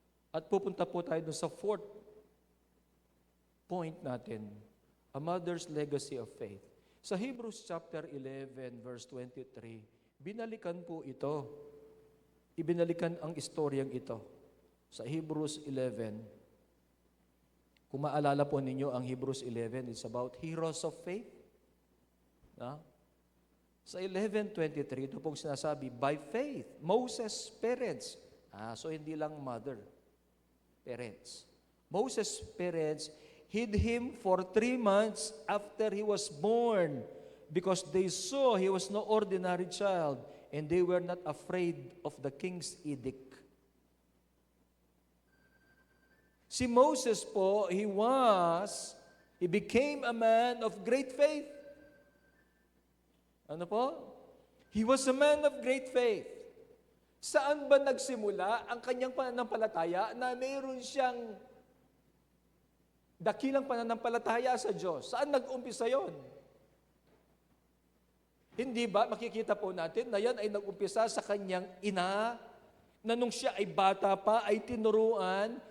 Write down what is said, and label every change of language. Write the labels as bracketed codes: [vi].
[tl] At pupunta po tayo dun sa fourth point natin, [en] a mother's legacy of faith. [tl] Sa Hebrews chapter 11, verse 23, binalikan po ito. Ibinalikan ang istoryang ito. Sa Hebrews 11, kung maalala po ninyo ang Hebrews 11, [en] it's about heroes of faith. [tl] Na? [en] Sa 11:23, [tl] ito pong sinasabi, [en] by faith, Moses' parents, so [tl] hindi lang [en] mother, parents. Moses' parents hid him for 3 months after he was born because they saw he was no ordinary child and they were not afraid of the king's edict. Si Moses po, he became a man of great faith. [tl] Ano po? [en] He was a man of great faith. [tl] Saan ba nagsimula ang kanyang pananampalataya na mayroon siyang dakilang pananampalataya sa Diyos? Saan nag-umpisa yon? Hindi ba makikita po natin na yan ay nag-umpisa sa kanyang ina na nung siya ay bata pa ay tinuruan.